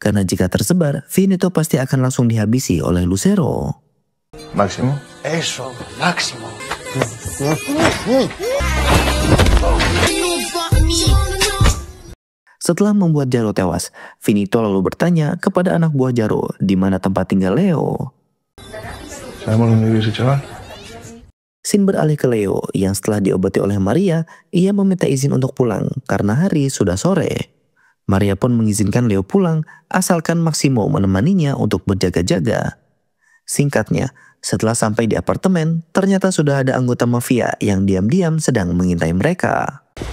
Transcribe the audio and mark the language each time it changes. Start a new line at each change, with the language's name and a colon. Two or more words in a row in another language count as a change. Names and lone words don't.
Indonesian: karena jika tersebar, Finito pasti akan langsung dihabisi oleh Lucero.
Spanish: Máximo. Eso, Máximo.
Indonesian: Setelah membuat Jaro tewas, Finito lalu bertanya kepada anak buah Jaro di mana tempat tinggal Leo.
Spanish: ¿Sabemos dónde vive ese chaval?
Indonesian: Sin beralih ke Leo yang setelah diobati oleh Maria, ia meminta izin untuk pulang karena hari sudah sore. Maria pun mengizinkan Leo pulang asalkan Maximo menemaninya untuk berjaga-jaga. Singkatnya, setelah sampai di apartemen, ternyata sudah ada anggota mafia yang diam-diam sedang mengintai mereka.